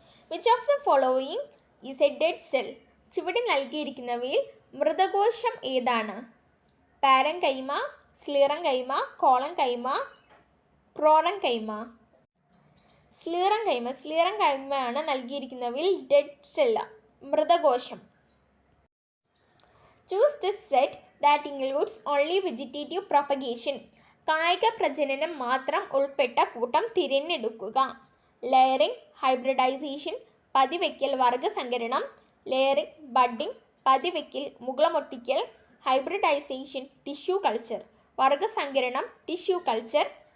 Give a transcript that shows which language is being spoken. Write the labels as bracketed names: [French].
[English] Which of the following is a dead cell? [Malayalam] ചുവടെ നൽകിയിരിക്കുന്നവയിൽ മൃതകോശം ഏതാണ്? Parenchyma, സ്ലീറൻകൈമ, കോളൻകൈമ, ക്രോറൻകൈമ. സ്ലീറൻകൈമയാണ് നൽകിയിരിക്കുന്നവയിൽ dead cell, മൃതകോശം. Choose the set that includes only vegetative propagation. കായിക പ്രജനനം മാത്രം ഉൾപ്പെട്ട കൂട്ടം തിരഞ്ഞെടുക്കുക. Layering, hybridisation, പതിവയ്ക്കൽ, വർഗസങ്കരണം. Layering, budding, പതിവയ്ക്കൽ, മുകുളമൊട്ടിക്കൽ, hybridisation, tissue culture. വർഗ്ഗസങ്കരണം, tissue culture.